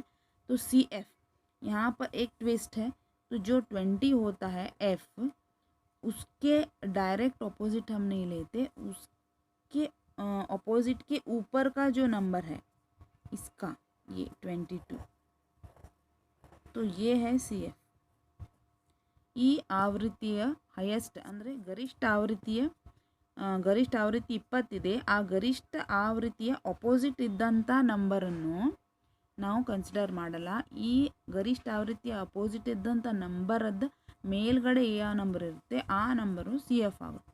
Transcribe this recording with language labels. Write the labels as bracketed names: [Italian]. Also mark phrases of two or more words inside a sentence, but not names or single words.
[Hindi] तो CF यहाँ पर एक ट्विस्ट है, तो जो 20 होता है F उसके [English] direct opposite [Hindi] हम नहीं लेते, उसके ऑपोजिट के ऊपर का जो नंबर है इसका ये 22, तो ये है CF। [Kannada] ಈ ಆವೃತ್ತಿಯ ಹೈಯೆಸ್ಟ್ ಅಂದರೆ ಗರಿಷ್ಠ ಆವೃತ್ತಿ 20 ಇದೆ, ಆ ಗರಿಷ್ಠ ಆವೃತ್ತಿಯ ಅಪೋಸಿಟ್ ಇದ್ದಂಥ ನಂಬರನ್ನು ನಾವು ಕನ್ಸಿಡರ್ ಮಾಡಲ್ಲ. ಈ ಗರಿಷ್ಠ ಆವೃತ್ತಿಯ ಅಪೋಸಿಟ್ ಇದ್ದಂಥ ನಂಬರದ್ದು ಮೇಲ್ಗಡೆ ಯಾವ ನಂಬರ್ ಇರುತ್ತೆ ಆ ನಂಬರು CF ಆಗುತ್ತೆ.